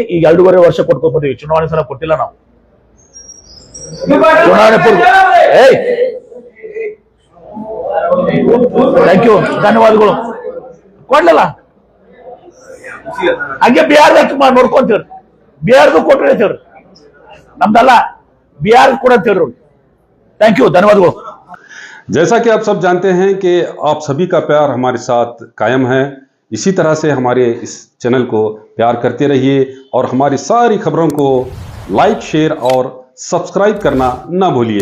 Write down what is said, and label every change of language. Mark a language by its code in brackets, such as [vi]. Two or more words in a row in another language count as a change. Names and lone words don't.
[kn] ಈಗ 2.5 ವರ್ಷ ಕೊಟ್ಕೊಂಡ್ ಬಂದೀವಿ. ಚುನಾವಣೆ ಸಲ ಕೊಟ್ಟಿಲ್ಲ ನಾವು. ಚುನಾವಣೆ ಪೂರ್ವ [en] thank you, [kn] ಧನ್ಯವಾದಗಳು. ಕೊಡ್ಲಿಲ್ಲ. ಹಂಗೆ ಬಿಹಾರ್ದಾಗ ನೋಡ್ಕೊಂತೀವ್ರಿ. ಬಿಹಾರ್ದು ಕೊಟ್ರಿ ಅಂತ ಹೇಳ್ರಿ, ನಮ್ದಲ್ಲ. बिहार ಕೂಡ ಅಂತ ಹೇಳ್ರಿ. [en] thank you, धन्यवादಗಳು. [hi] जैसा कि आप सब जानते हैं कि आप सभी का प्यार हमारे साथ कायम है। इसी तरह से हमारे इस चैनल को प्यार करते रहिए और हमारी सारी खबरों को [en] like, share [hi] और सब्सक्राइब करना ना भूलिए।